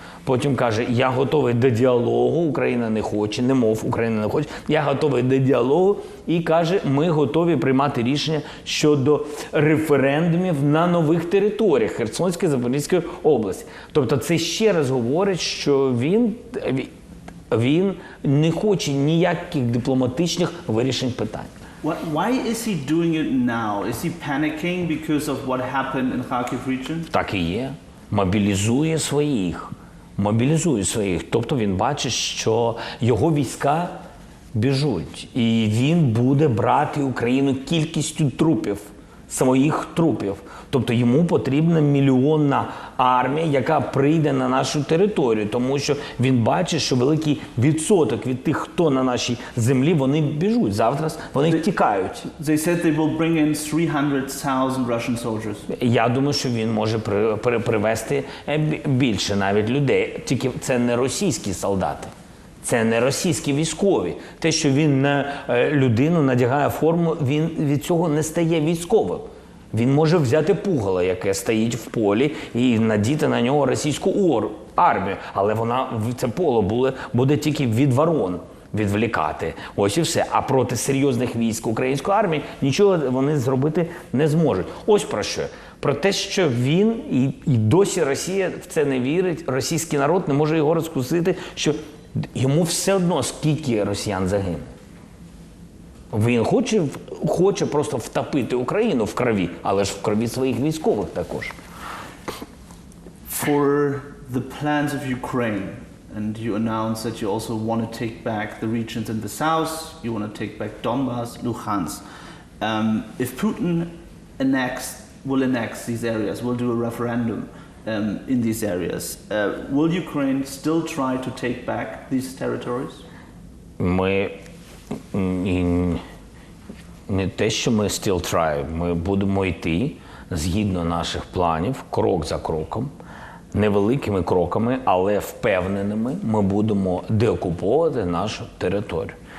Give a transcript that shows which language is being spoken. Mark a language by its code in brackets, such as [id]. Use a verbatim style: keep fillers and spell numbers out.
[uk] Потім каже, я готовий до діалогу, Україна не хоче, немов Україна не хоче, я готовий до діалогу і каже, ми готові приймати рішення щодо референдумів на нових територіях Херсонської, Запорізької області. Тобто це ще раз говорить, що він... він не хоче ніяких дипломатичних вирішень питань. [en] Why is he doing it now? Is he panicking because of what happened in Kharkiv region? [uk] Так і є. Мобілізує своїх. Мобілізує своїх. Тобто він бачить, що його війська біжуть. І він буде брати Україну кількістю трупів. Своїх трупів. Тобто йому потрібна мільйонна армія, яка прийде на нашу територію, тому що він бачить, що великий відсоток від тих, хто на нашій землі, вони біжуть. Завтра вони [en] they, [uk] тікають. [en] They said they will bring in three hundred thousand Russian soldiers. [uk] Я думаю, що він може при, при, привести більше навіть людей. Тільки це не російські солдати. Це не російські військові. Те, що він на людину надягає форму, він від цього не стає військовим. Він може взяти пугало, яке стоїть в полі, і надіти на нього російську армію. Але вона це поле буде, буде тільки від ворон відволікати. Ось і все. А проти серйозних військ української армії нічого вони зробити не зможуть. Ось про що. Про те, що він, і, і досі Росія в це не вірить, російський народ не може його розкусити, що йому все одно, скільки росіян загине. Він хоче, хоче просто втопити Україну в крові, але ж в крові своїх військових також. [en] For the plans of Ukraine and you announced that you also want to take back the regions in the south, you want to take back Donbas, Luhansk. Um, if Putin enacts, will annex these areas, will do a referendum um, in these areas, uh, will Ukraine still try to take back these territories? [uk] Ми м, не те, що ми [en] still try, [uk] ми будемо йти згідно наших планів, крок за кроком, невеликими кроками, але впевненими, ми будемо деокуповувати нашу територію.